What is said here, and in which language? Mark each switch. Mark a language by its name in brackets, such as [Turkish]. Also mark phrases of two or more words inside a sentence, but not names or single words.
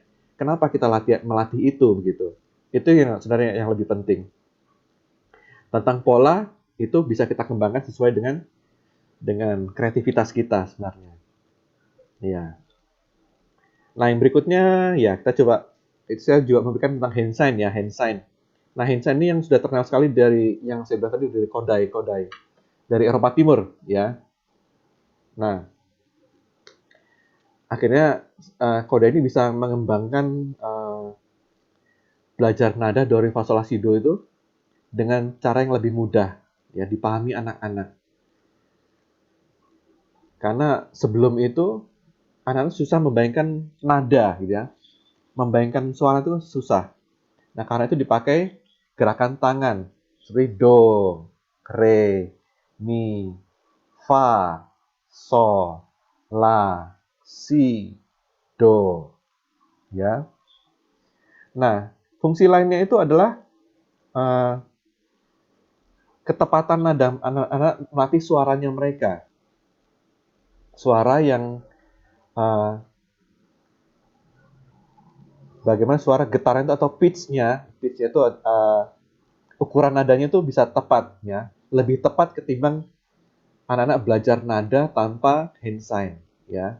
[Indonesian] Kenapa kita melatih itu begitu. Itu yang sebenarnya yang lebih penting. Tentang pola itu bisa kita kembangkan sesuai dengan kreativitas kita sebenarnya. Iya. Nah, yang berikutnya, ya kita coba, saya juga memberikan tentang [English] hand sign [Indonesian] ya, [English] hand sign. [Indonesian] Nah, [English] hand sign [Indonesian] ini yang sudah terkenal sekali dari, yang saya bilang tadi, dari Kodai, dari Eropa Timur, ya. Nah, akhirnya Kodai ini bisa mengembangkan belajar nada do, re, fa, sol, la, si, do itu dengan cara yang lebih mudah, ya, dipahami anak-anak. Karena sebelum itu, anak-anak susah membayangkan nada, gitu ya. Membayangkan suara itu susah. Nah, karena itu dipakai gerakan tangan. Seperti do, re, mi, fa, sol, la, si, do. Ya. Nah, fungsi lainnya itu adalah ketepatan nada anak-anak, melatih suaranya mereka. Suara yang bagaimana suara getaran itu atau pitch-nya itu ukuran nadanya itu bisa tepat ya, lebih tepat ketimbang anak-anak belajar nada tanpa [English] hand sign [Indonesian] ya.